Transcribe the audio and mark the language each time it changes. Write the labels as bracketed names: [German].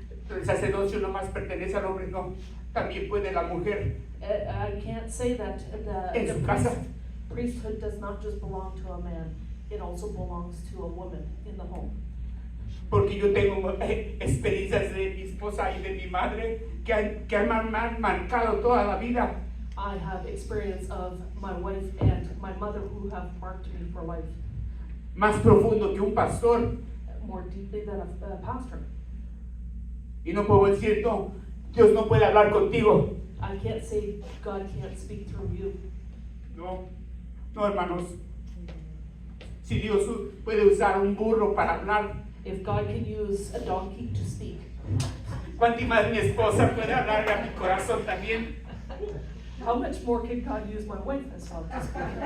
[Spanish] El sacerdocio no más pertenece al hombre, no. También puede la mujer. [English] I can't say that [Spanish] En [English] the [Spanish] su casa. [English] priesthood does not just belong to a man, it also belongs to a woman in the home. [Spanish] Porque yo tengo experiencias de mi esposa y de mi madre que han marcado toda la vida. [English] I have experience of my wife and my mother who have marked me for life [Spanish] Más profundo que un pastor. [English] more deeply than a pastor. [Spanish] Y no puedo decir, no, Dios no puede hablar contigo. [English] I can't say God can't speak through you. [Spanish] No, hermanos. Si Dios puede usar un burro para hablar, [English] If God can use a donkey to speak, [Spanish] ¿cuánto más mi esposa puede hablar a mi corazón también? [English] how much more can God use my wife as well to speak?